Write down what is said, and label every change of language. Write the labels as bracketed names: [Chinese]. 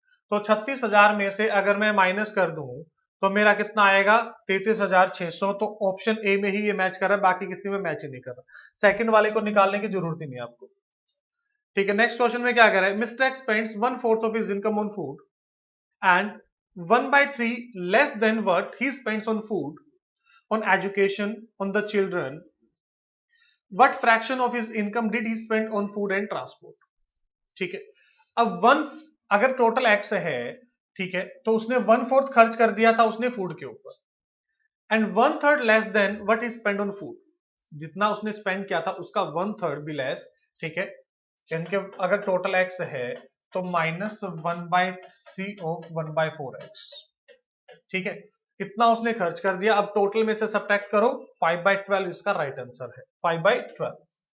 [Hindi] तो 36,000 में से अगर मैं माइनस कर दूं तो मेरा कितना आएगा, 33,600। तो ऑप्शन ए में ही ये मैच कर रहा है, बाकी किसी में मैच ही नहीं कर रहा। सेकंड वाले को निकालने की जरूरत ही नहीं आपको। ठीक है, नेक्स्ट क्वेश्चन में क्या कह रहा है, [English] Mister X spends 1/4 of his income on food and 1/3 less than what he spends on food on education on the children, what fraction of his income did he spend on food and transport? [Hindi] ठीक है, अब अगर total x है, ठीक है, तो उसने 1/4 खर्च कर दिया था उसने फूड के ऊपर, [English] and 1/3 less than what is spend on food, [Hindi] जितना उसने स्पेंड किया था उसका 1/3 भी लेस, ठीक है, इनके अगर टोटल x है तो -1/3 ऑफ 1/4x, ठीक है, कितना उसने खर्च कर दिया, अब टोटल में से सब्ट्रैक्ट करो, 5/12 इसका राइट आंसर है, 5/12।